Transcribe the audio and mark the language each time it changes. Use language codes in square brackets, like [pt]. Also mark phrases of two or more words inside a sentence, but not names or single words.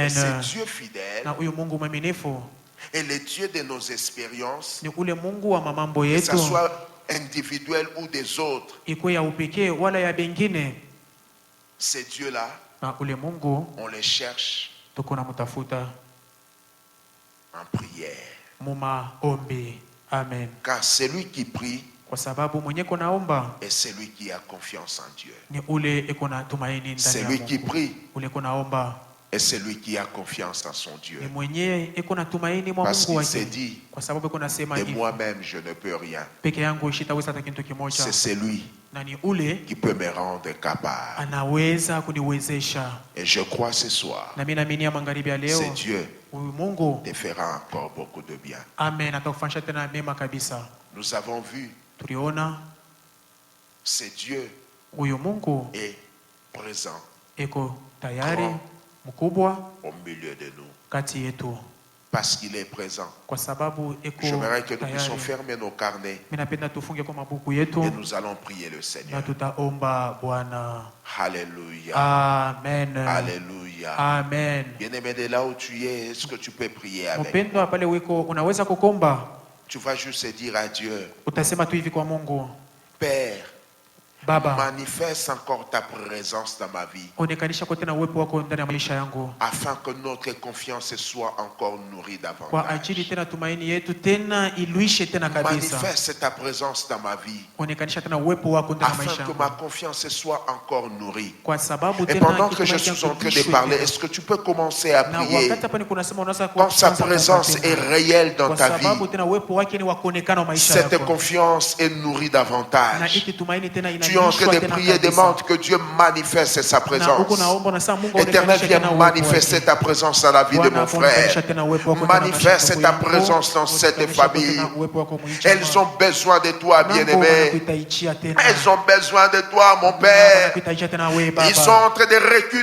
[fr] Et c'est Dieu fidèle [sw] Na huyu Mungu mwaminifu [fr] et le Dieu de nos expériences, [sw] ni ule Mungu wa mamambo [fr] que ce [sw] yetu, [fr] soit individuel ou des autres. [sw] iko ya upekee wala ya bengine. [fr] Ces dieux-là, [sw] Na ule Mungu [fr] on les cherche [sw] tuko na mtafuta [fr] en prière. [sw] mumaombi. Amen. [fr] Car celui qui prie [sw] Kwa sababu mwenye konaomba [fr] est celui qui a confiance en Dieu. [sw] ni ule eko na tumaini ndani ya [fr] Celui qui [sw] Mungu. [fr] prie [sw] Ule konaomba [fr] est celui qui a confiance en son Dieu. [sw] ni mwenye eko na tumaini mwa [fr] Parce [sw] Mungu [fr] qu'il s'est [sw] wake, [fr] dit, [sw] kwa sababu eko nasema [fr] de [sw] hivi, [fr] moi-même je ne peux rien. [sw] peke yangu shitaweza hata kitu kimoja, [fr] C'est celui [sw] na ni ule [fr] qui peut me rendre capable. [sw] anaweza kuniwezesha. [fr] Et je crois ce soir, [sw] Na mimi naamini magharibi ya leo [fr] ce Dieu [sw] huyu Mungu, [fr] te fera encore beaucoup de bien. [sw] amen, atakufanyisha tena mema kabisa. [fr] Nous avons vu, [sw] Tuliona [fr] ce Dieu [sw] huyu Mungu [fr] est présent [sw] eko tayari mkubwa [fr] au milieu de nous. [sw] kati yetu, [fr] Parce qu'il est présent. [sw] kwa sababu eko [fr] J'aimerais que nous puissions [sw] tayari. [fr] fermer nos carnets [sw] Mimi napenda tufunge kwa mabuku yetu [fr] et nous allons prier le [sw] na [fr] Seigneur. [sw] tutaomba Bwana. [fr] Alléluia. [sw] Amen. [fr] Alléluia. [sw] Amen. [fr] Bien-aimé, de là où tu es, est-ce que tu peux prier avec? [sw] Mpendwa, pale wiko unaweza kukomba, [fr] Tu vas juste dire à Dieu, [sw] utasema tu hivi kwa Mungu, [fr] Père, [sw] Baba, [fr] manifeste encore ta présence dans ma vie, [sw] onekanisha kwa tena uwepo wako ndani ya maisha yangu, [fr] afin que notre confiance soit encore nourrie [sw] kwa ajili [fr] davantage. [sw] tena tumaini yetu tena iluishe tena kabisa. [fr] Manifeste ta présence dans ma vie, [sw] Onekanisha tena uwepo wako ndani ya [fr] afin [sw] maisha [fr] que [sw] yangu, [fr] ma confiance soit encore nourrie. [sw] kwa sababu [fr] Et [sw] tena [fr] pendant que je [sw] kitumaini [fr] suis en [sw] changu [fr] train de [sw] kilishwe [fr] parler, [sw] tena. [fr] est-ce que tu peux commencer à [sw] Na [fr] prier [sw] wakati hapa ni kunasema unaweza [fr] quand sa [sw] kuanza [fr] présence [sw] kuomba [fr] est [sw] tena. [fr] réelle dans [sw] Kwa [fr] ta [sw] sababu [fr] vie? [sw] tena uwepo wake ni wa kuonekana maisha [fr] Cette [sw] yako, [fr] confiance est nourrie [sw] na [fr] davantage. [sw] hiki tumaini tena [fr] Tu Tu es en train de prier, demande que Dieu manifeste sa présence. Éternel, viens manifester ta présence dans la vie de mon frère. Manifeste ta présence dans cette famille. Elles ont besoin de toi, bien-aimé. Elles ont besoin de toi, mon Père. Ils sont en train de reculer.